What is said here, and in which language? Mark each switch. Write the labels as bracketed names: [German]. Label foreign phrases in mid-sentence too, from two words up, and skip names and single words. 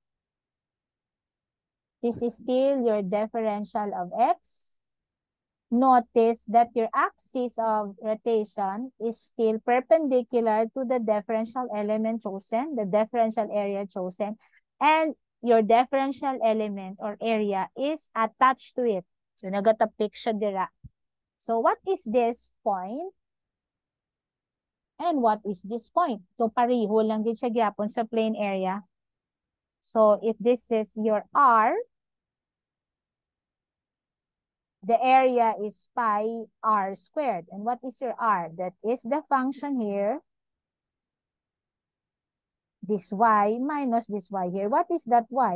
[English] This is still your differential of x. Notice that your axis of rotation is still perpendicular to the differential element chosen, the differential area chosen, and your differential element or area is attached to it. So, [Cebuano] nagatapik siya dira. [English] So, what is this point? And what is this point? So, [Cebuano] pariho lang din siya gyapon sa plane area. [English] So, if this is your R, the area is pi r squared. And what is your r? That is the function here. This y minus this y here. What is that y?